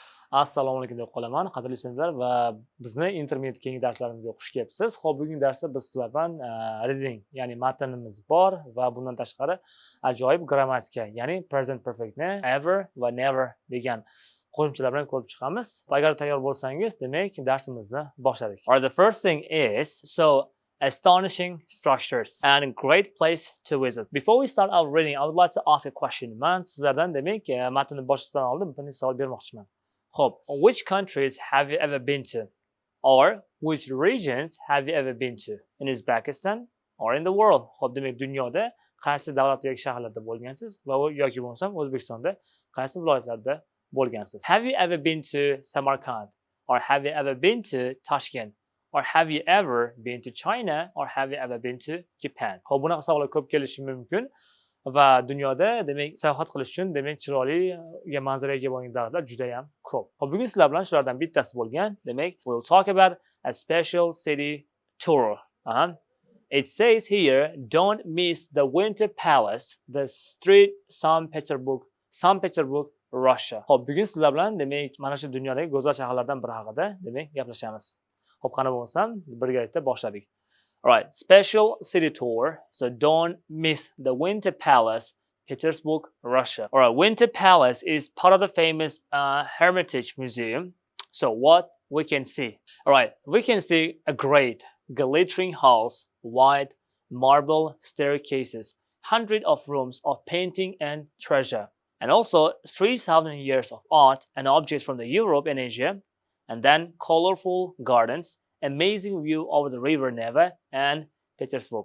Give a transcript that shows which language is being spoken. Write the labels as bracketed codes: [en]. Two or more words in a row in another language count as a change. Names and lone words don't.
[uz] Assalomu alaykum deb qolaman, qadrli studentlar va bizni internet keyingi darslarimizga xush kelibsiz. Xo'p, bugungi darsda biz sizlar bilan reading, ya'ni matnimiz bor va bundan tashqari ajoyib grammatika, ya'ni [en] present perfectni [uz] ever va never degan qo'shimchalar bilan ko'rib chiqamiz. Agar tayyor bo'lsangiz, demak darsimizni boshladik. [en] Alright, the first thing is astonishing structures and great place to visit. Before we start our reading, I would like to ask a question. [uz] Man sizlardan demak matnni boshlashdan oldin bir savol bermoqchiman. [en] Hope, which countries have you ever been to? Or which regions have you ever been to? In Uzbekistan or in the world? Hope, [uz] demak dunyoda qaysi davlat yoki shaharlarda bo'lgansiz va yoki bo'lmasam O'zbekistonda qaysi viloyatlarda bo'lgansiz? [en] Have you ever been to Samarkand? Or have you ever been to Tashkent? Or have you ever been to China? Or have you ever been to Japan? Hope, [uz] bunaqa savollar ko'p kelishi mumkin. Va dunyoda demak sayohat qilish uchun demak chiroyli manzaraga ega bo'lgan davlatlar juda ham ko'p. Xo'p, bugun sizlar bilan shulardan bittasi bo'lgan. Demak, [en] we'll talk about a special city tour. It says here, don't miss the Winter Palace, the street St. Petersburg, Russia. [uz] Xo'p, bugun sizlar bilan demak mana shu dunyodagi go'zal shaharlardan biri haqida demak gaplashamiz. Xo'p, qani bo'lmasam birgalikda boshladik. [en] Alright, special city tour. So don't miss the Winter Palace, Petersburg, Russia. Alright, Winter Palace is part of the famous Hermitage Museum. So what we can see? Alright, we can see a great glittering halls, white marble staircases, hundreds of rooms of painting and treasure, and also 3,000 years of art and objects from the Europe and Asia, and then colorful gardens, amazing view over the river Neva and Petersburg.